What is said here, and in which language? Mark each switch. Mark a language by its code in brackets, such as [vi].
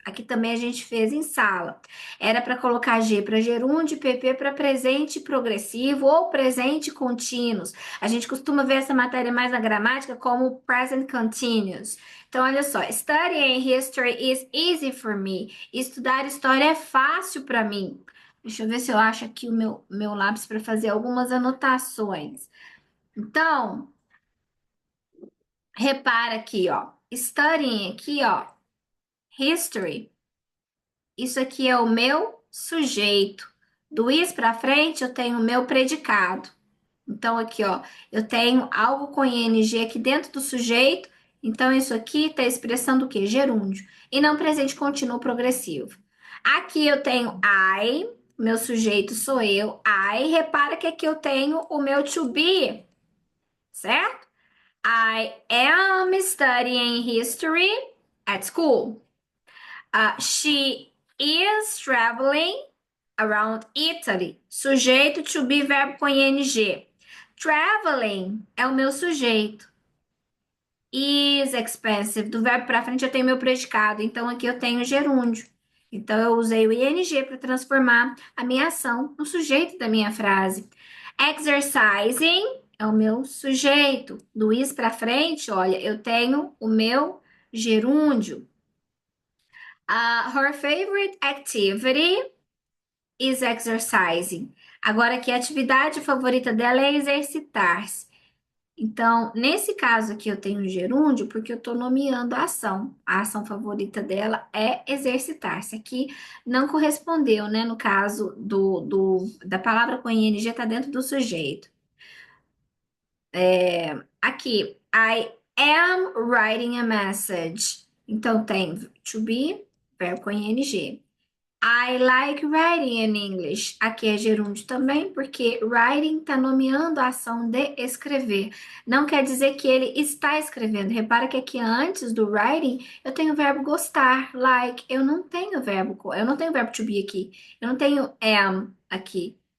[pt] Aqui também a gente fez em sala. Era para colocar G para gerúndio, PP para presente progressivo ou presente contínuos. A gente costuma ver essa matéria mais na gramática como present continuous. Então, olha só. [en] Studying history is easy for me. [pt] Estudar história é fácil para mim. Deixa eu ver se eu acho aqui o meu lápis para fazer algumas anotações. Então, repara aqui, ó. Studying aqui, ó. History. Isso aqui é o meu sujeito. Do is para frente, eu tenho o meu predicado. Então, aqui, ó, eu tenho algo com ing aqui dentro do sujeito. Então, isso aqui está expressando o quê? Gerúndio. E não presente contínuo progressivo. Aqui eu tenho I, meu sujeito sou eu. I, repara que aqui eu tenho o meu to be, certo? [en] I am studying history at school. She is traveling around Italy. [pt] Sujeito to be, verbo com ing. Traveling é o meu sujeito. [en] Is expensive. [pt] Do verbo para frente eu tenho meu predicado. Então aqui eu tenho gerúndio. Então eu usei o ing para transformar a minha ação no sujeito da minha frase. Exercising é o meu sujeito. Do is para frente, olha, eu tenho o meu gerúndio. [en] Her favorite activity is exercising. [pt] Agora aqui a atividade favorita dela é exercitar-se. Então, nesse caso aqui, eu tenho um gerúndio porque eu estou nomeando a ação. A ação favorita dela é exercitar-se. Aqui não correspondeu, né? No caso da palavra com ing está dentro do sujeito. [en] Aqui, I am writing a message. [pt] Então, tem to be, verbo com ing. [en] I like writing in English. [pt] Aqui é gerúndio também, porque writing está nomeando a ação de escrever. Não quer dizer que ele está escrevendo. Repara que aqui antes do writing eu tenho o verbo gostar, like. Eu não tenho verbo to be aqui. Eu não tenho am aqui.